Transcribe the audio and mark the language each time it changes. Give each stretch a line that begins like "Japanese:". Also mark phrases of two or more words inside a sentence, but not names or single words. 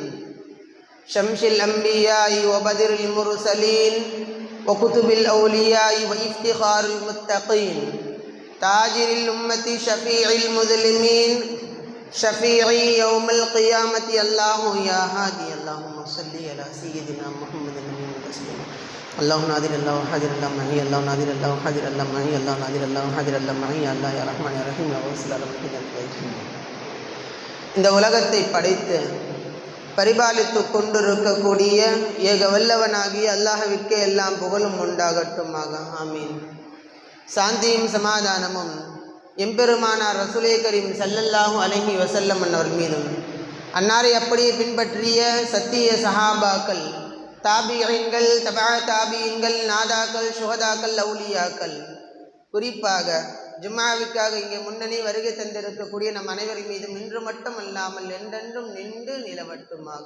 Arabic: شمس الأنبياء وبدر المرسلين وكتب الأولياء وافتخار المتقين تاجر الأمة شفيع المذنبين شفيعي يوم القيامة الله يا هادي اللهم صل على سيدنا محمد النبي المسلم اللهم نادر الله حاضر الله معي اللهم نادر الله حاضر الله معي اللهم نادر الله حاضر الله معي الله يا رحمن يا رحيم يا واسع الرحمن.
Tamil: இந்த உலகத்தை படைத்து பரிபாலித்து கொண்டிருக்கக்கூடிய ஏக வல்லவனாகிய அல்லாஹ்விற்கே எல்லாம் புகழும் உண்டாகட்டுமாக. ஆமீன். சாந்தியும் சமாதானமும் எம்பெருமானார்
Arabic: رسول كريم صلى الله عليه وسلم
Tamil: அவர்கள் மீதும் அன்னாரை அப்படியே பின்பற்றிய சத்திய சஹாபாக்கள் தாபிஈன்கள் தபா தாபிஈன்கள் நாதாக்கள் சுஹதாக்கள் அவுலியாக்கள் குறிப்பாக ஜும்மாவிற்காக இங்கே முன்னணி வருகை தந்திருக்கக்கூடிய நம் அனைவரின் மீதும் இன்று மட்டும் அல்லாமல் என்றென்றும் நின்று நிலவட்டுமாக.